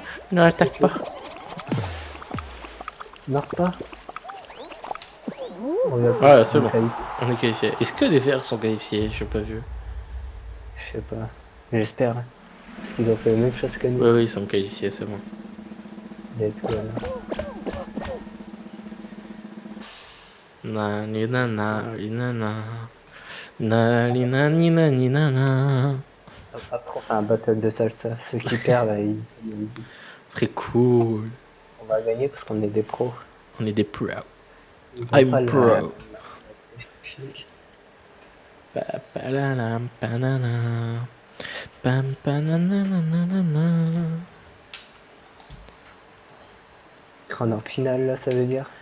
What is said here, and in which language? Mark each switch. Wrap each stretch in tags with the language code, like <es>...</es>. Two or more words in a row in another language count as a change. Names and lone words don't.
<fr>Ne l'attaque pas. Marque pas. Ah c'est bon. On est qualifié. Est-ce que les verts sont qualifiés? J'ai pas vu. Je sais pas. J'espère. Parce qu'ils ont fait la même chose que nous. Oui, ils sont qualifiés, c'est bon. Nani nana, nana. Nani nani nani nana. Après, on fait un battle de salsa. Ceux qui perdent, là, Ce serait cool. On va gagner parce qu'on est des pros. On est des pros.</fr> <en>I'm pro.</en> <fr>On est en finale là, ça veut dire.</fr>